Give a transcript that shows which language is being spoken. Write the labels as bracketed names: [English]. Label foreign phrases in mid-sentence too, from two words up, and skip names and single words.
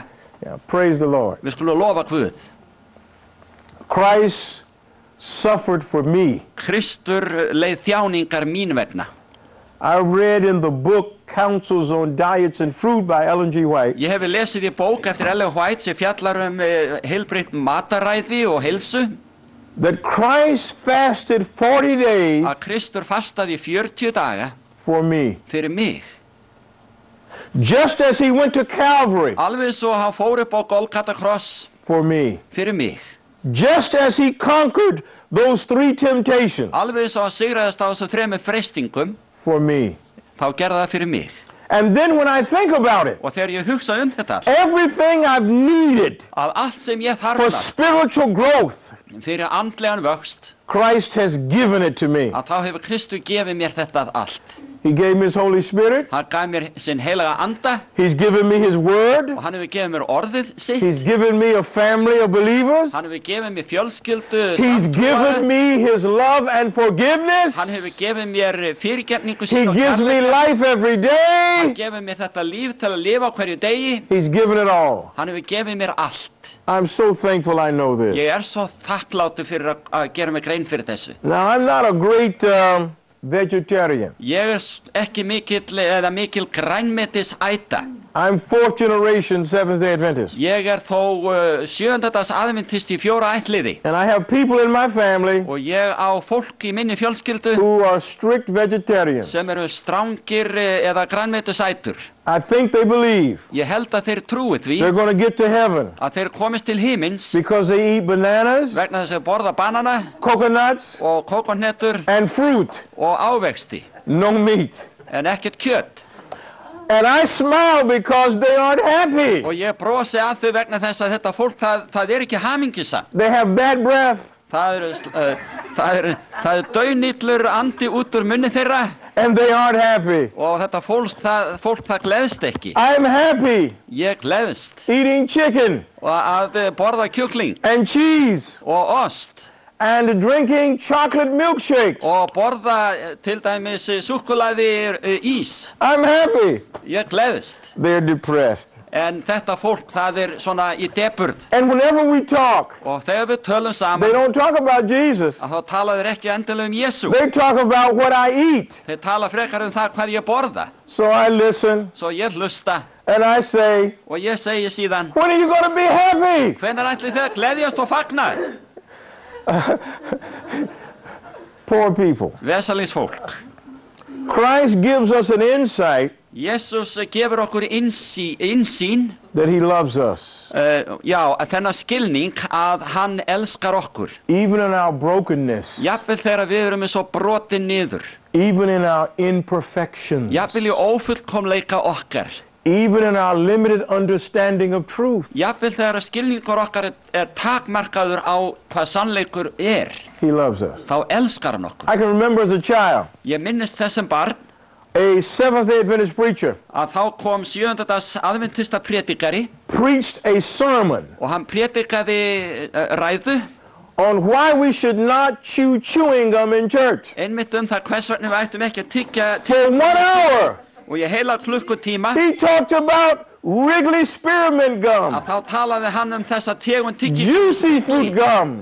[English] Yeah, praise the Lord. [Icelandic] Við skulum lofa Guð. [English] Christ suffered for me. [Icelandic] Kristur leið þjáningar mín vegna. [English] I read in the book Counsels on Diets and Food by Ellen G. White. [Icelandic] Ég hef lesið í bók eftir Ellen White sem fjallar heilbrigt mataræði og heilsu. [English] That Christ fasted 40 days. [Icelandic] Að Kristur fastaði 40 daga. [English] For me. [Icelandic] Fyrir mig. [English] Just as he went to Calvary. [Icelandic] Alveg svo hann fór upp á Golgata kross. [English] For me. [Icelandic] Fyrir mig. [English] Just as he conquered those 3 temptations. [Icelandic] Alveg svo hann sigraðist á þessu 3 freistingum. [English] For me. [Icelandic] Þá gerði það fyrir mig. [English] And then when I think about it, [Icelandic] og þegar ég hugsa þetta, [English] everything I've needed [Icelandic] að allt sem ég [English] for [Icelandic] þarfnast [English] spiritual growth, [Icelandic] fyrir andlegan vöxt, [English] Christ has given it to me. [Icelandic] að þá hefur Kristur gefið mér þetta allt. [English] He gave me his Holy Spirit. [Icelandic] Hann gaf mér sinn heilaga anda. [English] He's given me his word. [Icelandic] Og hann hefur gefið mér orðið sitt. [English] He's given me a family of believers. [Icelandic] Hann hefur gefið mér fjölskyldu. [English] He's given me his love and forgiveness. [Icelandic] Hann hefur gefið mér fyrirgefningu [English] He [Icelandic] sín og [English] gives me life every [Icelandic] Hann [English] day. [Icelandic] gefið mér þetta líf til að lifa á hverju degi. [English] He's given it all. [Icelandic] Hann hefur gefið mér allt. [English] I'm so thankful I know this. [Icelandic] Ég svo þakklátur fyrir að gera mig grein fyrir þessu. [English] Now, I'm not a great vegetarian. [Icelandic] Ég ekki mikil grænmetisæta. [English] I'm 4th generation Seventh-day Adventist. [Icelandic] Ég þó 7. dags aðventisti í 4 ættliði. [English] And I have people in my family [Icelandic] Og ég á fólk í minni fjölskyldu [English] who are strict vegetarians. [Icelandic] sem strangir eða grænmetisætur. [English] I think they believe [Icelandic] Ég held að þeir trúi því [English] they're going to get to heaven [Icelandic] að þeir komist til himins [English] because they eat bananas, [Icelandic] vegna þess að borða banana [English] coconuts, [Icelandic] og kókóhnettur [English] and fruit. [Icelandic] og ávexti, [English] No meat. [Icelandic] en ekkert kjöt. [English] And I smile because they aren't happy. [Icelandic] Og ég brosi að þau vegna þess að þetta fólk, það ekki hamingjusamt. [English] They have bad breath. [Icelandic] Það daunillur andi út úr munni þeirra. [English] And they aren't happy. [Icelandic] Og þetta fólk það gleðst ekki. [English] I'm happy [Icelandic] Ég gleðst [English] eating chicken [Icelandic] og að borða kjúkling [English] and cheese [Icelandic] og ost. [English] and drinking chocolate milkshakes. [Icelandic] og borða til dæmis súkkulaði ís. [English] I'm happy. [Icelandic] Ég gleðist. [English] They're depressed. [Icelandic] En þetta fólk, það svona í deburð. [English] And whenever we talk, [Icelandic] Og þegar við tölum [English] they [Icelandic] saman, [English] don't talk about Jesus. [Icelandic] að þá tala þeir ekki endilega Jesú. [English] They talk about what I eat. [Icelandic] Þeir tala frekar það hvað ég borða. [English] So I listen [Icelandic] Svo ég hlusta [English] and I say, [Icelandic] og ég segi síðan, [English] when are you going to be happy? [Icelandic] hvenær ætlið þið að gleðjast og fagna? [English] Poor people. [Icelandic] Vesalings fólk. [English] Christ gives us an insight [Icelandic] Jesús gefur okkur innsýn, [English] that he loves us, [Icelandic] þennan skilning að hann elskar okkur. [English] even in our brokenness, [Icelandic] Jafnvel þegar við erum svo brotin niður. [English] even in our imperfections, [Icelandic] Jafnvel í ófullkomleika okkar. [English] even in our limited understanding of truth. [Icelandic] Jafnvel þegar skilningur okkar takmarkaður á hvað sannleikur [English] He loves us. [Icelandic] þá elskar hann okkur. [English] I can remember as a child, [Icelandic] Ég minnist þessum barn [English] a Seventh-day Adventist preacher [Icelandic] að þá kom 7. dags aðventista prédikari [English] preached a sermon [Icelandic] og hann prédikaði ræðu [English] on why we should not chew chewing gum in church. [Icelandic] einmitt það hvers vegna við ættum ekki að tyggja [English] For 1 hour, [Icelandic] og ég heila klukkutíma [English] he talked about Wrigley spearmint gum, [Icelandic] að þá talaði hann þessa tegund [English] juicy fruit gum,